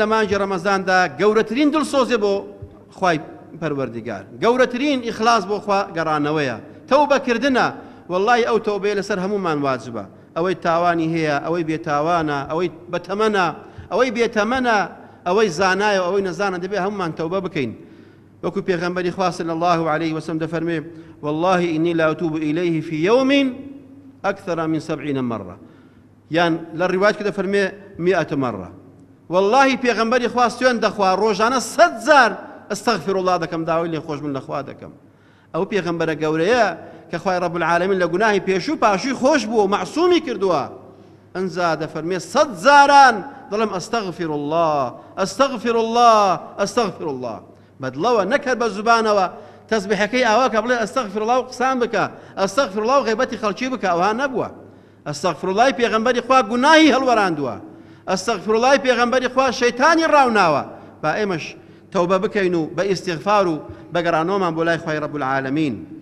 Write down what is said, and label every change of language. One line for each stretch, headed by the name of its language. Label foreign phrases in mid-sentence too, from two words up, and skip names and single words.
Central Kurdish: مانگی ڕەمەزاندا گەورەترین دڵسۆزێ بۆ خوای پەروەردیگار گەورەترین ئیخلاص بۆ خوا گەڕانەوەیە تەوبەکردنە واللهی ئەو تەوبەیە لەسەر هەمومان واجبە ئەوەی تاوانی هەیە ئەوەی بێتاوانە ئەوەی بەتەمەنە ئەوەی بێتەمەنە ئەوەی زانایە ئەوەی نەزانە دەبێت هەمومان تەوبە بکەین وەکو پێغەمبەری خوا
Arabic: صلی الله عليه وسلم
Central Kurdish: دەفەرمێ
Arabic: والله إني لا أتوب إليه في يوم أكثر من 70 مرة
Central Kurdish: یان لە ڕیوایەت کە دەفەرمێ 100 مرة والله پێغەمبەری خوا سوێن دەخوا ڕۆژانە 100 جار
Arabic: ئەستەغفر الله
Central Kurdish: دەکەم داوای لێ خۆش بن لە خوا دەکەم ئەو پێغەمبەرە گەورەیە کە خوای
Arabic: رب العالمین
Central Kurdish: لە گوناهی پێشوو پاشووی خۆش بووە و معسوومی کردووە ئەنجا دەفەرمێ 100 جاران دڵم
Arabic: ئەستەغفر الله ئەستەغفر الله ئەستەغفر الله
Central Kurdish: بەدڵەوە نەکرد بە زوبانەوە تەسبیحەکەی ئاوا کە بڵێ
Arabic: ئەستەغفر الله
Central Kurdish: و قسان بکە
Arabic: ئەستەغفر الله
Central Kurdish: و غیبەتی خەڵکی بکە ئەوها نەبووە
Arabic: ئەستەغفر الله
Central Kurdish: پێغەمبەری خوا گوناهی هەڵوەراندووە
Arabic: ئەستەغفر الله
Central Kurdish: پێغەمبەری خوا شەیتانی ڕاوناوە با ئێمەش تەوبە بکەین و بە ئیستیغفار و بەگەڕانەوەمان بۆ لای خوای
Arabic: رب العالمین